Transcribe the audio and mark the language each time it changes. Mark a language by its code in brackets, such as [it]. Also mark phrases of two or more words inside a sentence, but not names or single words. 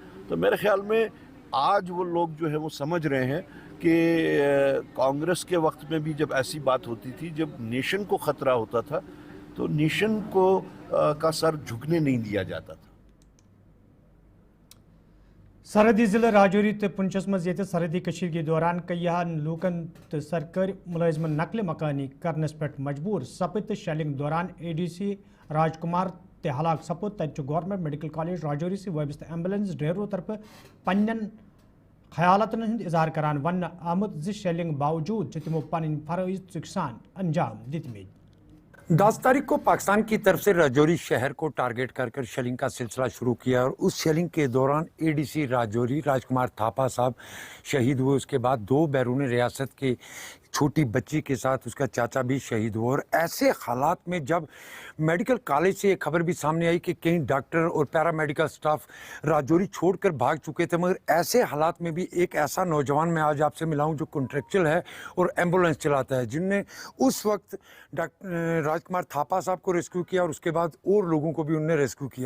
[hi] तो मेरे ख्याल में आज वो लोग जो है वो समझ रहे हैं कि कांग्रेस के वक्त में भी जब ऐसी बात होती थी, जब नेशन को ख़तरा होता था, तो नेशन को का सर झुकने नहीं दिया जाता था। [ks] सरहदी जिले राजौरी तो पुंछस मज सरहदी कशीर दौरान कईहान लूकन तो सरकारी मुलाजमन नकल मकानी करनस पे मजबूर सपद। शेलिंग दौरान ADC राजकुमार ते हलाक सपद। तत गवर्नमेंट मेडिकल कॉलेज राजौरी से वाबस्त एम्बुलेंस ड्राइवरों तरफ पन्न ख्यालतन हंद इजहार करान वन आमद ज शेलिंग बावजूद तमो पन फरज सान अंजाम दितमित। [hi] 10 तारीख को पाकिस्तान की तरफ से राजौरी शहर को टारगेट कर शेलिंग का सिलसिला शुरू किया, और उस शेलिंग के दौरान ADC राजौरी राजकुमार थापा साहब शहीद हुए। उसके बाद 2 बैरून रियासत के छोटी बच्ची के साथ उसका चाचा भी शहीद हुआ। और ऐसे हालात में जब [en] medical college [hi] से ये खबर भी सामने आई कि कई डॉक्टर और [en] paramedical staff [hi] राजौरी छोड़कर भाग चुके थे, मगर ऐसे हालात में भी एक ऐसा नौजवान मैं आज आपसे मिला हूं जो कॉन्ट्रेक्चुअल है और एम्बुलेंस चलाता है, जिनने उस वक्त राजकुमार थापा साहब को रेस्क्यू किया और उसके बाद और लोगों को भी उनने रेस्क्यू किया।